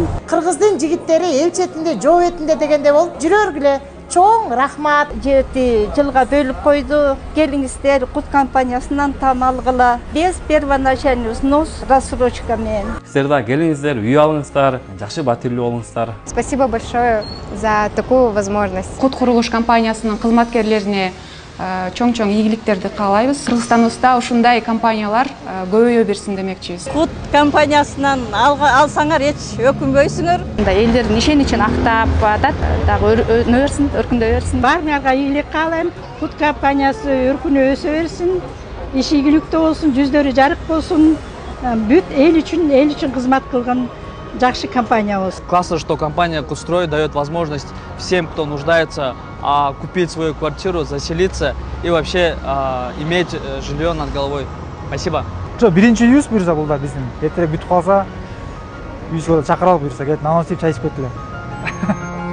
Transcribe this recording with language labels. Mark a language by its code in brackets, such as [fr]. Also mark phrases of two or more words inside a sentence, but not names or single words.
[ky] Кыргыздын жигиттери эл четинде, жоо бетинде дегенде болуп жүрөргүлө. Чоң рахмат. 7 жылга бөлүп койду. Келиңиздер Кут компаниясынан таам алгыла. [ru] Без первоначальный взнос, [ky] рассрочка менен. Сиздер да келиңиздер, үй алыңыздар, жакшы батирлүү болуңуздар. [ru] Спасибо большое за такую возможность. [ky] Кут курулуш компаниясынын кызматкерлерине чоң-чоң ийгиликтерди каалайбыз. Кыргызстаныбызда ушундай компаниялар көбөйө берсин демекчибиз. Кут компаниясынан алсаңар эч өкүнбөйсүңөр. Мындай элдердин ишеничин актап атат, дагы өнө берсин, өркүндөй берсин. Баарыңарга ийгилик каалайм. Кут компаниясы өркүнө өсө берсин, иш ийгиликтүү болсун, жүздөрү жарык болсун. Бүт эл үчүн кызмат кылган жакшы компания болсун. [ru] Классно, что компания «Кутстрой» дает возможность всем, кто нуждается купить свою квартиру, заселиться и вообще иметь жилье над головой. Спасибо. [ky] Биринчи үйүбүз буюрса бул да биздин. Эртерээк бүтүп калса, үйүбүзгө чакырып алып буюрса, келип нан істеп чай ичип кеткиле.